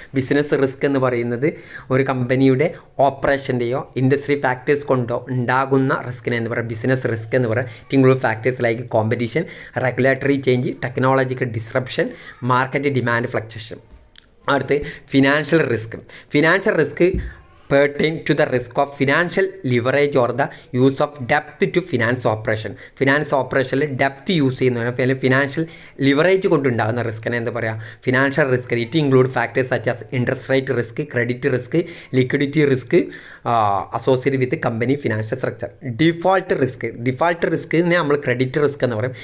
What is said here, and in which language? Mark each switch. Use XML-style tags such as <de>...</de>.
<ml>Business risk എന്ന് പറയുന്നത് ഒരു കമ്പനിയുടെ ഓപ്പറേഷൻ്റെയോ ഇൻഡസ്ട്രി ഫാക്ടേഴ്സ് കൊണ്ടോ ഉണ്ടാകുന്ന റിസ്കിനെ എന്ന് പറയാം ബിസിനസ് റിസ്ക് എന്ന് പറയാം.</ml> <en>It include factors like competition, regulatory change, technological disruption, market demand fluctuation.</en> <ml>അടുത്ത് financial risk.</ml> <en>Financial risk pertain to the risk of financial leverage or the use of debt to finance operation.</en> <ml>Finance ഓപ്പറേഷനിൽ ഡെപ്റ്റ് use ചെയ്യുന്നതിന് അല്ലെങ്കിൽ financial leverage കൊണ്ടുണ്ടാകുന്ന റിസ്കിനെ എന്താ പറയുക, financial risk.</ml> <en>It include factors such as interest rate risk, credit risk, liquidity risk associated with company financial structure.</en> <ml>Default റിസ്കിനെ നമ്മൾ credit risk എന്ന് പറയും.</ml>